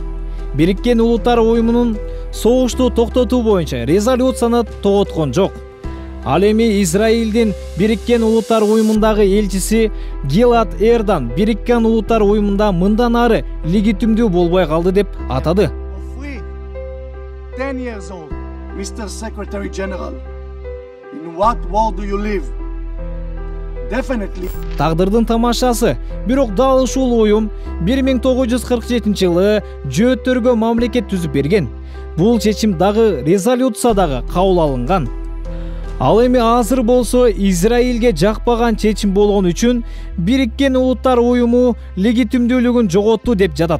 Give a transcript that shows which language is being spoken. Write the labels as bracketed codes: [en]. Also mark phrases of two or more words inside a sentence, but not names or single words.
[ky] Бириккен Улуттар Уюмунун согушту токтотуу боюнча резолюцияны тоготкон жок. Ал эми Израилдин Бириккен Улуттар Уюмундагы элчиси Гилад Эрдан Бириккен Улуттар Уюмунда мындан ары легитимдүү болбой калды деп атады. [en] 10 years old, Mr. Secretary General. In what world do you live? Definitely. [ky] Тагдырдын тамашасы. Бирок дал ушул уюм 1947-жылы жөөттөргө мамлекет түзүп берген. Бул чечим дагы резолюциядагы кабыл алынган. Ал эми азыр болсо Израилге жакпаган чечим болгон үчүн Бириккен Улуттар Уюму легитимдүүлүгүн жоготту деп жатат.